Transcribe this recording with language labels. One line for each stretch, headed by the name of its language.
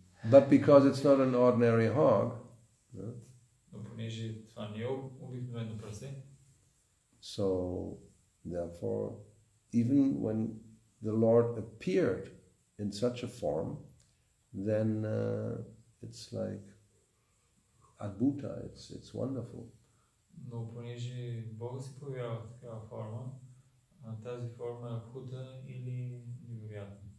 English: But because it's not an ordinary hog,
Bulgarian: но понеже това не е обикновено прасе,
English: so therefore, even when the Lord appeared in such a form, then it's like adbhuta, it's wonderful.
Bulgarian: Но понеже Бога се появява в такава форма, тази форма е адбhuta или невероятна.